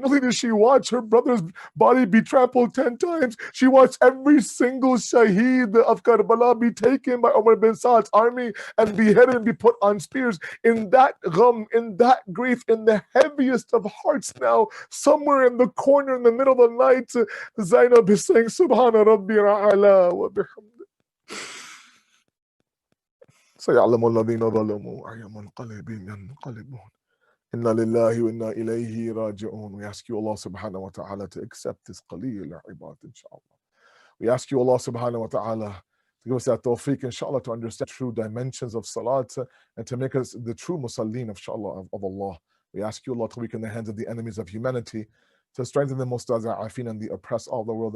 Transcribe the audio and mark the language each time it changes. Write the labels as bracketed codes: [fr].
[en] Not only did she watch her brother's body be trampled 10 times, she watched every single shaheed of Karbala be taken by Umar bin Saad's army and beheaded and be put on spears. In that gham, in that grief, in the heaviest of hearts now, somewhere in the corner in the middle of the night, Zainab is saying, [ar] Subhana Rabbi Ra'ala wa bihamdi. سيعلم الذين ظلموا أي منقلب ينقلبون إنا لله وإنا إليه راجعون. [en] We ask you, Allah subhanahu wa ta'ala, to accept this qaleel ibad, inshallah. We ask you, Allah subhanahu wa ta'ala, to give us that tawfiq, inshallah, to understand true dimensions of salat and to make us the true musallin, inshallah, of Allah. We ask you, Allah, to weaken the hands of the enemies of humanity, to strengthen the mustaza'afin and the oppressed all the world.